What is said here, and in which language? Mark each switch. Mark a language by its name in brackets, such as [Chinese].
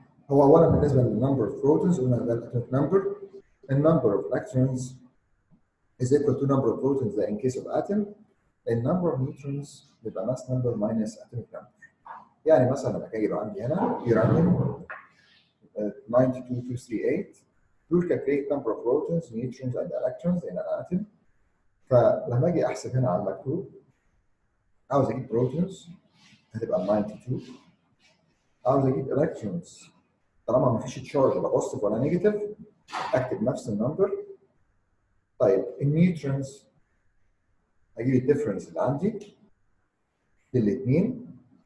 [Arabic] هو اولا بالنسبه للنمبر اوف بروتونز قلنا ده الاتوميك نمبر. النمبر اوف الكترونز [English] is equal to number of protons in case of atom. [Arabic] النمبر اوف نيوترونز بيبقى ماس نمبر ماينس اتوميك نمبر. يعني مثلا لما اجي يبقى عندي هنا [English] uranium 92238 دول calculate number of protons, neutrons and electrons in an atom. [Arabic] فلما اجي احسب هنا على المكتوب عاوز اجيب بروتونز هتبقى 92. عاوز اجيب الكترونز طالما ما فيش تشارج لا بوزيتيف ولا نيجاتيف اكتب نفس النمبر. طيب النيوترونز اجيب الديفرنس اللي عندي للاثنين.